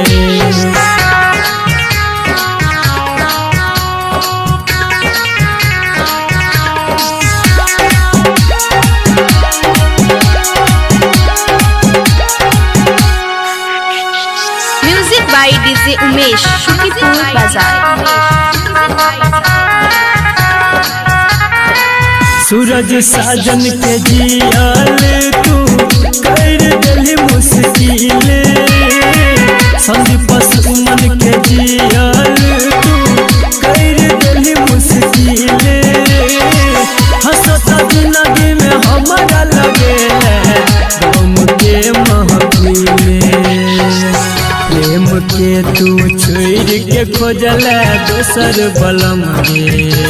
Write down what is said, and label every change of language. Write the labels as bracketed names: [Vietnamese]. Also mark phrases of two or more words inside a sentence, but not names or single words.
[English] Music by DJ Umesh, Shukipur Bazaar. [Magahi] सूरज साजन के जियल तू कर दिली मुश्किल। संदीप सुमन के जियल तू कर दिली मुश्किल। हंसता जिंदगी में हमारा लगे गम के महफिल। प्रेम के तू छोड़ के खोजल दोसर बलम गे।